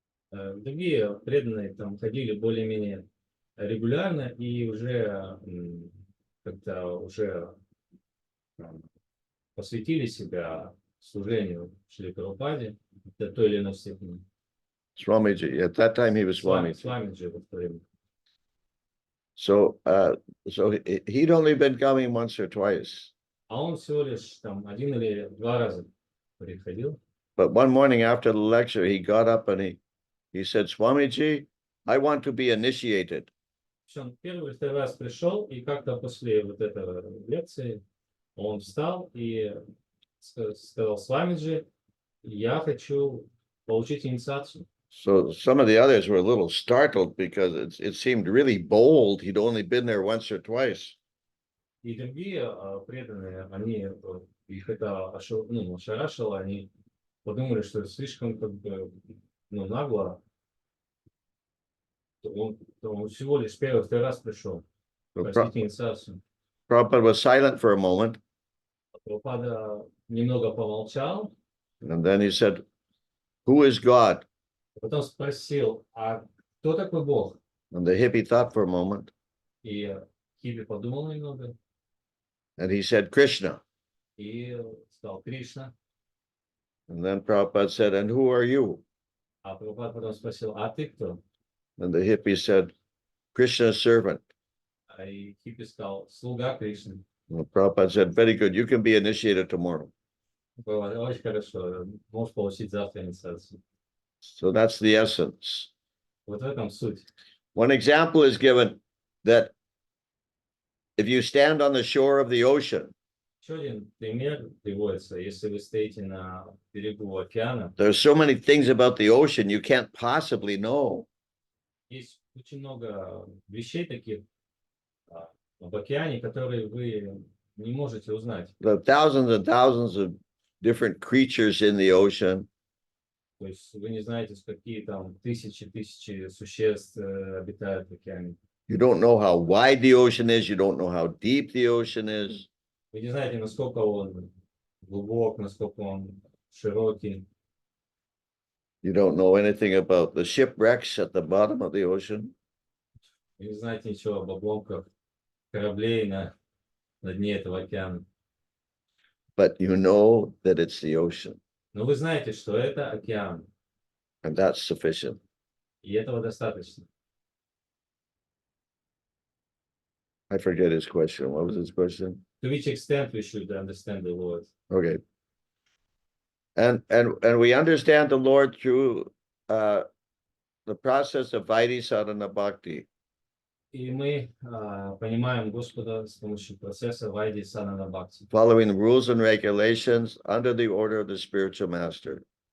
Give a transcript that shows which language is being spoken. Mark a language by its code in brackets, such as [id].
[ru] Другие преданные там ходили более-менее регулярно и уже как-то уже посвятили себя служению Шри Прабхупаде до той или иной степени. [en] Swamiji, at that time he was Swamiji. [ru] Swamiji в это время. [en] So he'd only been coming once or twice. [ru] А он всего лишь там 1 или 2 раза приходил. [en] But one morning after the lecture, he got up and he said, Swamiji, I want to be initiated. [ru] Он первый или второй раз пришел, и как-то после вот этой лекции он встал и сказал: Свамиджи, я хочу получить инициацию. [en] So some of the others were a little startled because it seemed really bold. He'd only been there once or twice. [ru] И другие преданные, они, их это ошарашило, они подумали, что это слишком как бы, нагло. Он всего лишь второй раз пришел [en] So [ru] просить инициацию. [en] Prabhupada was silent for a moment, [ru] Прабхупада немного помолчал, [en] and then he said, "Who is God?" [ru] потом спросил, а кто такой Бог? [en] And the hippie thought for a moment, [ru] И Хиби подумал немного [en] and he said, "Krishna." [ru] и сказал Кришна. [en] And then Prabhupada said, "And who are you?" [ru] А Прабхупада потом спросил, а ты кто? [en] And the hippie said, "Krishna's servant." [ru] И Хиппи сказал, слуга Кришны. [en] And Prabhupada said, "Very good. You can be initiated tomorrow." [ru] Было очень хорошо, можешь получить завтра инициацию. [en] So that's the essence. [ru] Вот в этом суть. [en] One example is given that if you stand on the shore of the ocean, [ru] Еще один пример приводится, если вы стоите на берегу океана, [en] there's so many things about the ocean you can't possibly know. [ru] есть очень много вещей таких об океане, которые вы не можете узнать. [en] There are thousands and thousands of different creatures in the ocean. [ru] То есть вы не знаете, какие там тысячи существ обитают в океане. [en] You don't know how wide the ocean is. You don't know how deep the ocean is. [ru] Вы не знаете, насколько он глубок, насколько он широкий. [en] You don't know anything about the shipwrecks at the bottom of the ocean. [ru] Вы не знаете ничего об обломках кораблей на дне этого океана. [en] But you know that it's the ocean, [ru] Но вы знаете, что это океан, [en] and that's sufficient. [ru] и этого достаточно. [en] I forget his question. What was his question? To which extent we should understand the Lord? Okay. And we understand the Lord through the process of Vaidhi sadhana bhakti. [ru] И мы понимаем Господа с помощью процесса Вайди Санана Бхакти, [en] Following the rules and regulations under the order of the spiritual master.